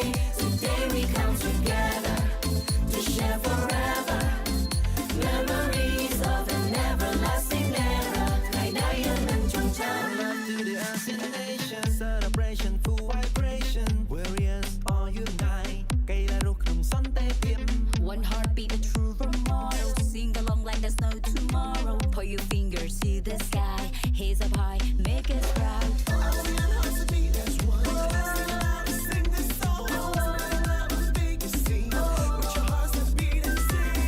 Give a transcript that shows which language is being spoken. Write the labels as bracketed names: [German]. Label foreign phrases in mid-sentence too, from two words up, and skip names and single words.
[English] Today we come together to share forever memories of an everlasting era. Love to the ASEAN nation, celebration full vibration. Warriors all unite. [Khmer] កីឡារស់ក្នុងសន្តិភាព [English] One heartbeat, a true role model. Sing along like there's no tomorrow. Put your fingers to the sky. Hands up high, make us proud. ASEAN hearts beat as one. Sing loud and sing this song. Spread love with the biggest sing. With your hearts that beat and sing.